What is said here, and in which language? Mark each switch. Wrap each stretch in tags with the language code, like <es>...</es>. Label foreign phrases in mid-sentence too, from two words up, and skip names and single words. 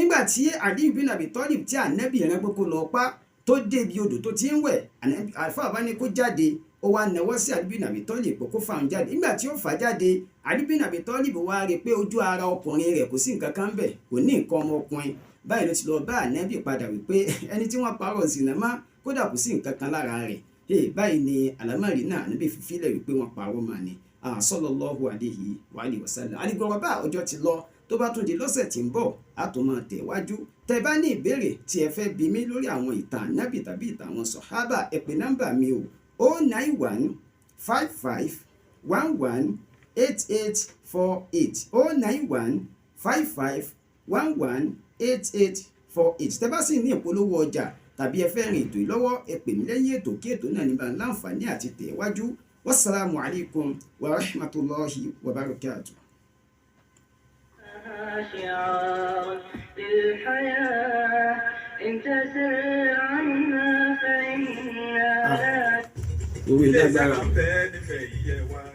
<yo>nígbà tí Ali bin Abi Talib tí ànábì rán pé kó lọ pa tó débi odò tó ti ń wẹ̀ àlùfáà bá ní kó jáde ó wá nawọ́ sí Ali bin Abi Talib pé kó fà ń jáde nígbà tí ó fà jáde Ali bin Abi Talib wá rí i pé ojú ara ọkùnrin rẹ̀ kò sí nǹkan kan bẹ̀ kò ní nǹkan ọmọkùnrin báyìí ló ti lọ bá ànábì padà wípé ẹni tí wọ́n parọ́ zìnà má kódà kò sí nǹkan kan lára rẹ̀ báyìí ni àlámọ̀rí náà ànábì fífílẹ̀ wípé wọ́n parọ́ mà ní</yo> <ar>صلى الله عليه وعلى آله وسلم.</ar> <yo>àdìgbọ̀rọ̀ bá ọjọ́ ti lọ tó bá tún di lọ́sẹ̀ tí ń bọ̀ á tún máa tẹ̀wájú tẹ́ bá ní ìbéèrè tí ẹ fẹ́ bi mí lórí àwọn ìtàn ànábì tàbí ìtàn àwọn sọ̀hábà ẹ pè nọ́mbà mi o 091 55 11 8848 091 55 11 8848 tẹ́ bá sì ní ìpolówó ọjà tàbí ẹ fẹ́ rìn ètò ìlọ́wọ́ ẹ pè mí lẹ́yìn ètò kí ètò náà níbà láǹfààní àti tẹ̀wájú</yo> <ar>والسلام عليكم ورحمة الله وبركاته. شعار للحياة إن تسر عنا فإنا لا</ar>